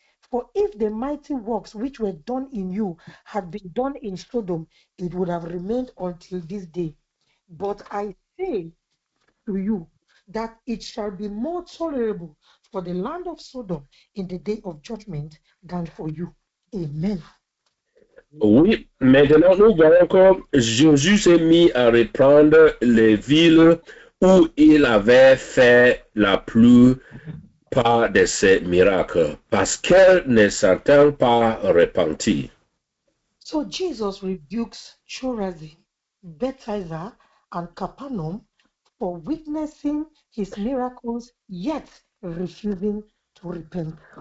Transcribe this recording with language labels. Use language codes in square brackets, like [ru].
[en] For if the mighty works which were done in you had been done in Sodom, it would have remained until this day. But I say to you that it shall be more tolerable for the land of Sodom in the day of judgment than for you. Amen. [fr] Oui, maintenant nous voyons que Jésus s'est mis à reprendre les villes où il avait fait la plupart de ses miracles parce qu'elles ne s'étaient pas repenties. [en] So Jesus rebukes Chorazin, Bethsaida, and Capernaum for witnessing his miracles yet refusing to repent.